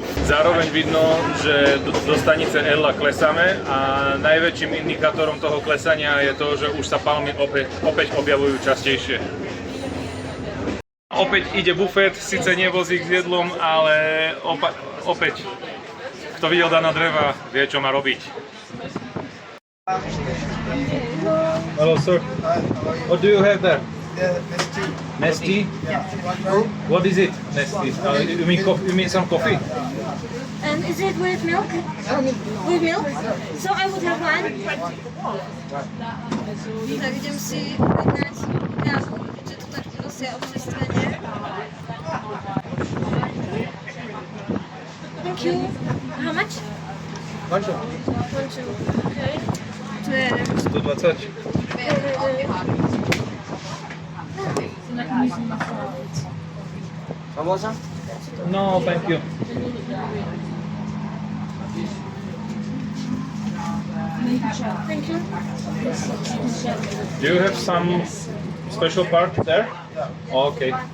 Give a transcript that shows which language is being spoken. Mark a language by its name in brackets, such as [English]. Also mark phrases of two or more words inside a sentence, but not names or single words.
[Slovak] Zároveň vidno, že do stanice Ela klesáme a najväčším indikátorom toho klesania je to, že už sa palmy opäť objavujú častejšie. Opäť ide bufet, síce nie vozík s jedlom, ale opäť kto videl Dana Dreva, vie, čo má robiť. [English] Hello, sir. What do you have there? Nestea. Nestea? Yeah. What is it? Nestea. You mean coffee? You mean some coffee? And is it with milk? With milk? So I would have one. [Slovak] Tak idem si objednať kávu, že to tak nosia občas strane. [English] Thank you. How much? Mancho. One, two. Okay. [Slovak] To je [English] 120. Famosa? No, thank you. Thank you. Do you have some special part there? Okay.